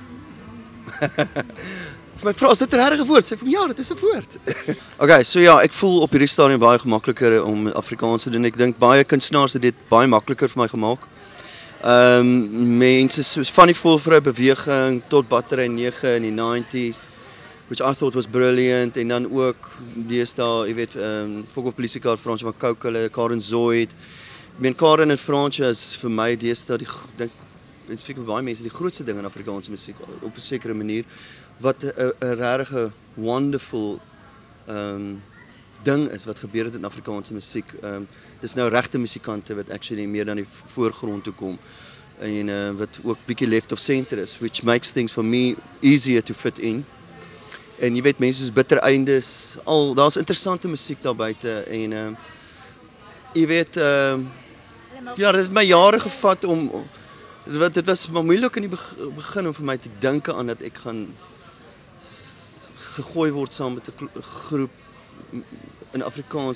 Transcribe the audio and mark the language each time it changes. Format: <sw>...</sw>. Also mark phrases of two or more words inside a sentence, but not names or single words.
<af>Vir my vrou, is dit 'n regte woord? Sê vir my, ja, dit is 'n woord. Okay, so ja, ek voel op hierdie stadium baie gemakliker om Afrikaans te doen. Ek dink baie kunstenaars het dit baie makliker vir my gemaak. Mense soos Fanny Volvrou beweging tot Battery 9 in die 90s,</af> <en>which I thought was brilliant,</en> <af>en dan ook deesdae, jy weet, Fok of Polisiekaart, Fransje van Kouk, hulle, Karen Zoid. Ek meen, Karen en Fransje is vir my deesdae, ek dink vir baie mense, die grootste ding in Afrikaanse musiek, op 'n sekere manier, wat 'n regtig wonderful ding is wat gebeur het in Afrikaanse musiek. Dis nou regte musikante wat actually meer dan die voorgrond toe kom en wat ook bietjie</af> <en>left of center</en> <af>is,</af> <en>which makes things for me easier to fit in.</en> <af>En jy weet, mense soos Bitter Eindes, daar's interessante musiek daar buite en jy weet, ja, dit het my jare gevat om, dit was maar moeilik in die begin om vir my te dink aan dat ek gaan gegooi word saam met 'n groep in Afrikaans.</af>